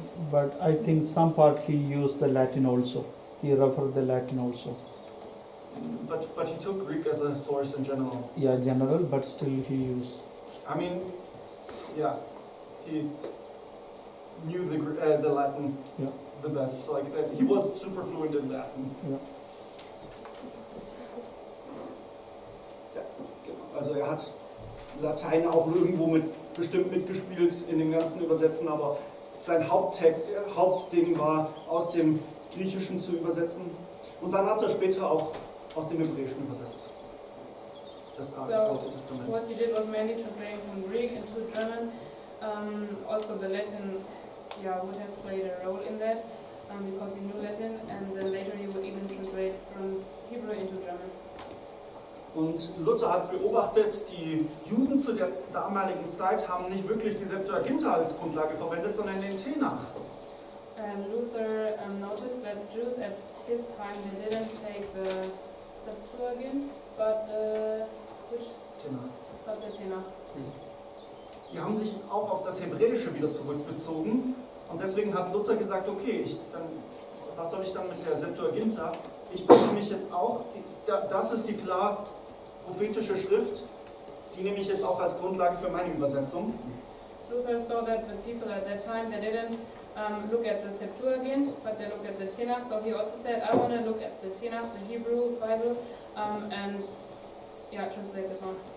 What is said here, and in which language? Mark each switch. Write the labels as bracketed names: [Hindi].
[English] But I think some part he used the Latin also. He referred the Latin also. But he took Greek as a source in general. Yeah, general, but still he used. I mean, yeah, he knew the Latin Yeah. the best. So, like, he was super fluent in Latin. Yeah. [German] Ja, genau. Also er hat Latein auch irgendwo bestimmt mitgespielt in dem ganzen Übersetzen, aber sein Hauptding war, aus dem Griechischen zu übersetzen. Und dann hat er später auch aus dem Hebräischen übersetzt. Das Alte Testament. [English] What he did was mainly translating from Greek into German. Also the Latin, would have played a role in that because he knew Latin, and then later he would even translate from Hebrew into German. [German] Und Luther hat beobachtet, die Juden zu der damaligen Zeit haben nicht wirklich die Septuaginta als Grundlage verwendet, sondern den Tenach. [English] And Luther noticed that Jews at his time, they didn't take the Septuagint, but the Tenach. [German] Die haben sich auch auf das Hebräische wieder zurückbezogen und deswegen hat Luther gesagt, okay, was soll ich dann mit der Septuaginta? Ich beziehe mich jetzt auch, das ist die klar prophetische Schrift, die nehme ich jetzt auch als Grundlage für meine Übersetzung. [English] Luther saw that the people at that time, they didn't look at the Septuagint, but they looked at the Tanakh. So he also said, I want to look at the Tanakh, the Hebrew Bible, and translate this one.